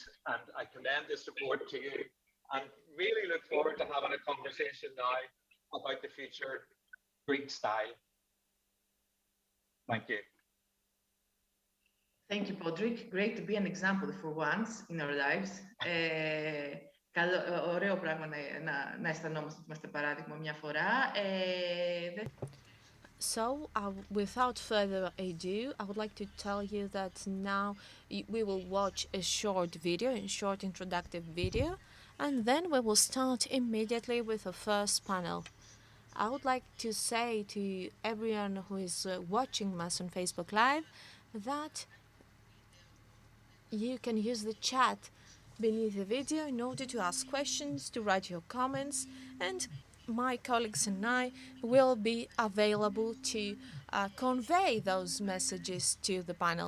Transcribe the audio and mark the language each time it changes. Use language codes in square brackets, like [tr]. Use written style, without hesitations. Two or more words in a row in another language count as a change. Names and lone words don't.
[en] And I commend this report to you and really look forward to having a conversation now about the future Greek style. Thank you. Thank you, Podrick. Great to be an example for once in our lives. [el] Ωραίο πράγμα να αισθανόμαστε ότι είμαστε παράδειγμα μια φορά. [en] So, without further ado, I would like to tell you that now we will watch a short video, a short introductive video, and then we will start immediately with the first panel. I would like to say to everyone who is watching us on Facebook Live that you can use the chat beneath the video in order to ask questions, to write your comments, and my colleagues and I will be available to convey those messages to the panel.